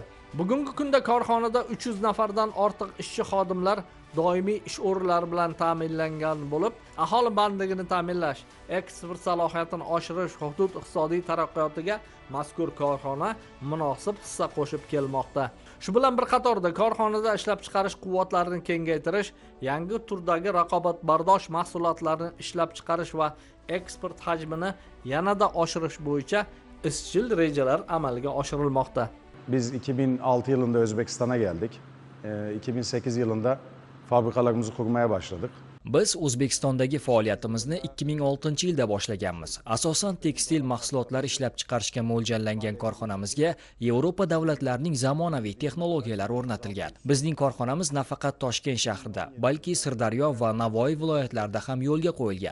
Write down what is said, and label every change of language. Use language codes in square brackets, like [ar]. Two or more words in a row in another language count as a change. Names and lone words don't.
[uz] Bugungi kunda korxonada 300 nafardan ortiq ishchi xodimlar doimiy ish o'rinlari bilan ta'minlangan bo'lib, aholi bandligini ta'minlash, eksport salohiyatini oshirish, hudud iqtisodiy taraqqiyotiga mazkur korxona munosib hissa qo'shib kelmoqda. Shu bilan bir qatorda korxonada ishlab chiqarish quvvatlarini kengaytirish, yangi turdagi raqobatbardosh mahsulotlarni ishlab chiqarish va eksport hajmini yanada oshirish bo'yicha izchil rejalar amalga oshirilmoqda. [tr] Biz 2006 yılında Özbekistan'a geldik. 2008 yılında fabrikalarımızı kurmaya başladık. [uz] Biz O'zbekistondagi faoliyatimizni 2006 yilda boshlaganmiz. Asosan tekstil mahsulotlar ishlab chiqarishga mo'ljallangan korxonamizga Yevropa davlatlarining zamonaviy texnologiyalari o'rnatilgan. Bizning korxonamiz nafaqat Toshkent shahrida, balki Sirdaryo va Navoiy viloyatlarida ham yo'lga qo'yilgan.